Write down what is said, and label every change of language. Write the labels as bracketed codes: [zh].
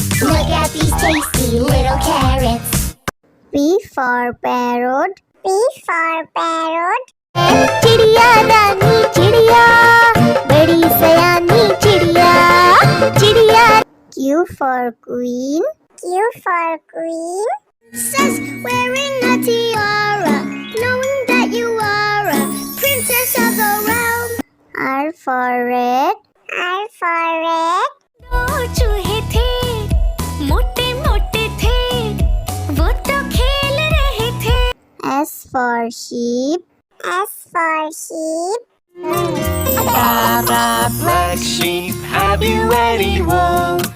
[en] Look at these tasty little carrots. P for parrot. P for parrot. [hi] चिड़िया रानी चिड़िया, बड़ी सयानी चिड़िया, चिड़िया. [en] Q for queen. Q for queen. Says wearing a tiara, knowing that you are a princess of the realm. R for rat. R for rat. [hi] दो चूहे थे, मोटे मोटे थे, वो तो खेल रहे थे. [en] S for sheep. S for sheep. Black sheep, have you any wool?